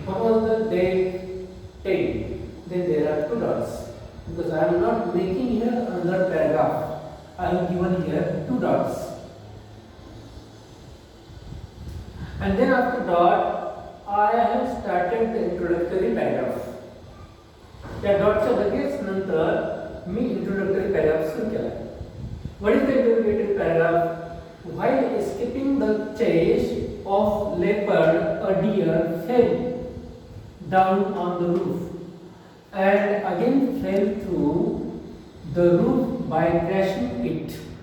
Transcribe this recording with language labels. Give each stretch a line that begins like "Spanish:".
English: What was the date? 10. Then there are two dots. Because I am not making here another paragraph. I have given here two dots. And then after dot, I have started the introductory paragraph.
Marathi: या डॉटच्या लगेच नंतर मी introductory paragraph सुरू केला.
English: What is the introductory paragraph? While escaping the chase of leopard, a deer fell down on the roof and again fell through the roof by crashing it.